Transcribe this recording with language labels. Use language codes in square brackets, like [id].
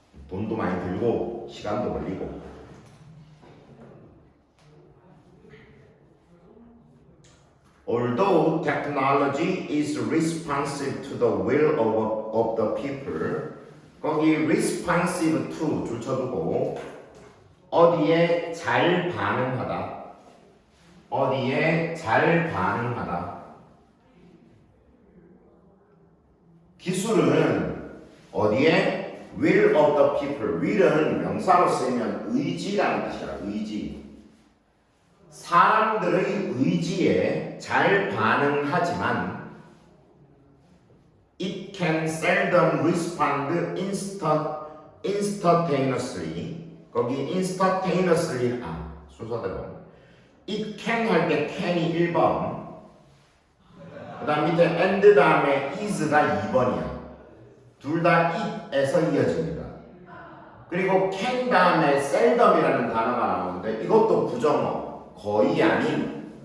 [ko] 돈도 많이 들고 시간도 걸리고. [en] Although technology is responsive to the will of the people, 거기 responsive to [ko] 줄 쳐두고 어디에 잘 반응하다. 어디에 잘 반응하다. 기술은 어디에 [en] will of the people. will [ko] 은 명사로 쓰이면 의지라는 뜻이야. 의지. 사람들의 의지에 잘 반응하지만 [en] it can seldom respond instantaneously. [ko] 거기 [en] instantaneously [ko] 순서대로 [en] it can [ko] 할 때 [en] can [ko] 이 1번, 그 다음 밑에 [en] and [ko] 다음에 [en] is [ko] 가 2번이야. 둘 다 it에서 이어집니다. 그리고 [en] can [ko] 다음에 [en] seldom [ko] 이라는 단어가 나오는데 이것도 부정어, 거의 아닌.